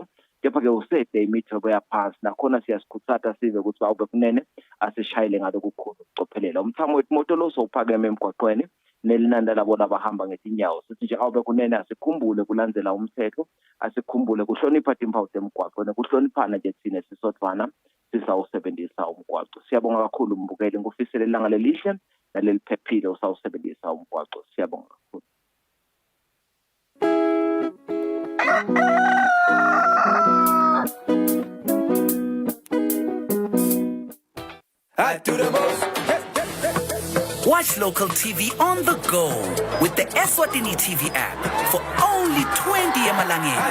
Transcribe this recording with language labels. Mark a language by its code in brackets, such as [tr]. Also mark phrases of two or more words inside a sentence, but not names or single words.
[ss] kepha-ke usede imithwebo yaphansi nakhona siyasikhutsata sive ukuthi awube kunene asishayele ngaloku kukhulu ukucophelela umthamo wetimoto lo sowuphakeme emgwaqweni nelinanda labona abahamba ngetinyawo sithi nje awube kunene asikhumbule kulandzela umthetho asikhumbule kuhlonipha timpawu temgwaqo nekuhloniphana nje thina sisodvwana sisawusebenzisa umgwaqo siyabonga kakhulu mbukeli ngufisele ilanga lelihle naleliphephile usawusebenzisa umgwaqo siyabonga kakhulu. [en] I do the most. Watch local TV on the go with the Eswatini TV app for only 20 emalangeni.